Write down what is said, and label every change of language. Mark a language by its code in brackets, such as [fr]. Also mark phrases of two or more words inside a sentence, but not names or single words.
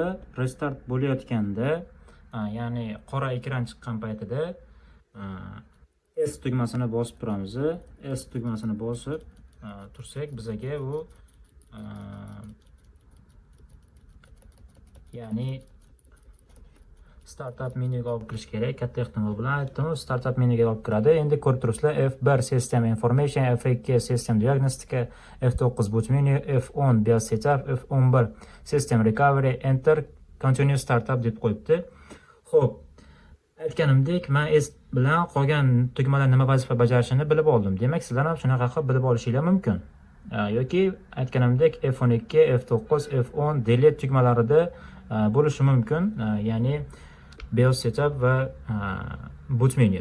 [uz] Restart bo'layotganda, ya'ni qora ekran chiqqan paytida S tugmasini bosib turamiz. S tugmasini bosib tursak, bizga u ya'ni startup menyuga olib kirish kerak. Katta ehtimol bilan aytdim, startup menyuga olib kiradi. Endi ko'rib turibsizlar, [en] F1 System Information, F2 System Diagnostica, F9 Boot Menu, F10 BIOS Setup, F11 System Recovery, Enter Continue Startup deb qo'yibdi. [uz] Xo'p, aytganimdek, men S bilan qolgan tugmalar nima vazifa bajarishini bilib oldim. Demak, sizlar ham shunaqa qilib bilib olishingiz mumkin. Yoki aytganimdek F12, F9, F10 delete tugmalarida bo'lishi mumkin. [en] Ya'ni BIOS setup va boot menu.